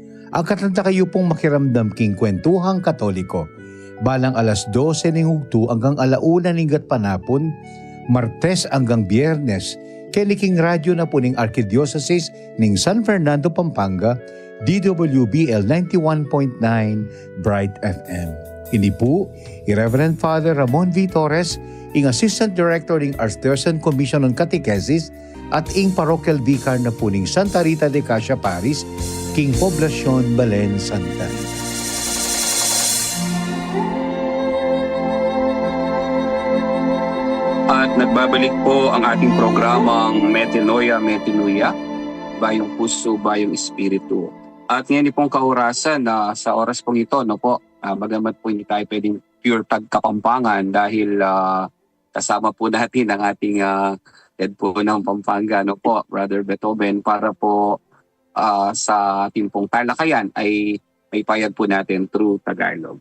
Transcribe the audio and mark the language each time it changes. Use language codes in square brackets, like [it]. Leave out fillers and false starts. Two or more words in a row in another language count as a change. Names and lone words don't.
[pam] ang katanta kayo pong makiramdam king kwentuhang Katoliko. Balang alas 12 ning hugto hanggang alauna ning panapon, Martes hanggang Biyernes, kiniking radyo na po ning Archdiocese ning San Fernando, Pampanga, DWBL 91.9 Bright FM. Ini po, Reverend Father Ramon V. Torres, ing [en] Assistant Director [pam] ng Archdiocesan Commission on Catechesis at ing [en] Parochial Vicar [pam] na po ning Santa Rita de Casia Paris, king Poblacion, Balen, Santa. [tl] At nagbabalik po ang ating programang Metanoia, Bayong Puso, Bayong Espiritu. At ngayon pong kaurasan na sa oras pong ito, no po, bagamat po hindi tayo pwedeng pure tag-Kapampangan dahil kasama po natin ang ating head po ng Pampanga, no po, Brother Beethoven, para po sa ating pong talakayan ay may payag po natin through Tagalog.